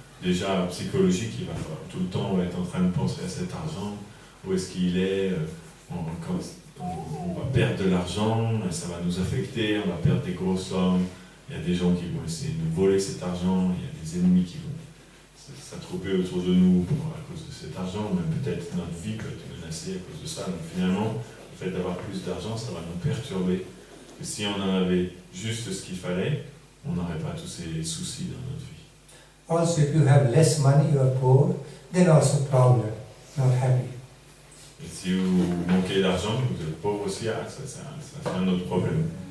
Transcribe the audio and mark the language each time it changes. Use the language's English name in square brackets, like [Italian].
[French] Déjà psychologiques, il va falloir tout le temps on va être en train de penser à cet argent, où est-ce qu'il est, on va perdre de l'argent, ça va nous affecter, on va perdre des grosses sommes, il y a des gens qui vont essayer de nous voler cet argent, il y a des ennemis qui vont s'attrouper autour de nous à cause de cet argent, même peut-être notre vie peut être menacée à cause de ça. Donc finalement, le fait d'avoir plus d'argent, ça va nous perturber. Et si on en avait juste ce qu'il fallait, on n'aurait pas tous ces soucis dans notre vie. [English] Also, if you have less money, you are poor, then also problem, not happy. [French] Et si vous manquez d'argent, vous êtes pauvre aussi, ça fait un autre problème.